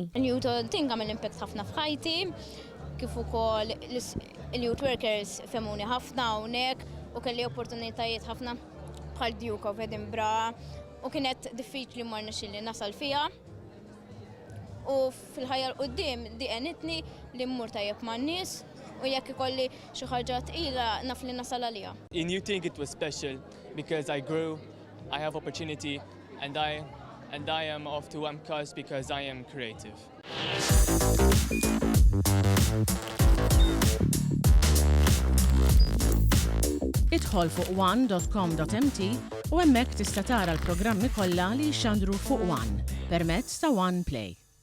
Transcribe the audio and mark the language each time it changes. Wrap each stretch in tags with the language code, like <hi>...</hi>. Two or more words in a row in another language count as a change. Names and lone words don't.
<mt>Il-youth.inc għamel impact ħafna f'ħajti, kif ukoll il-</mt> <en>youth workers</en> <mt>femuni ħafna hawnhekk u kelli opportunitajiet ħafna bħal Duke of Edinburgh u kienet diffiċli ma rnexxilli nasal fiha. U fil-ħajja l-qudiem di għenitni li mmur tajjeb man-nies u jekk ikolli xi ħaġa tqila naf li nasal għaliha.</mt> <en>In youth.inc it was special because I grew, I have opportunity and I am off to one cause because I am creative.</en> <mt>Idħol fuq one.com.mt u hemmhekk tista' tara l-programmi kollha li jixxandru fuq One permezz ta' One Play.</mt>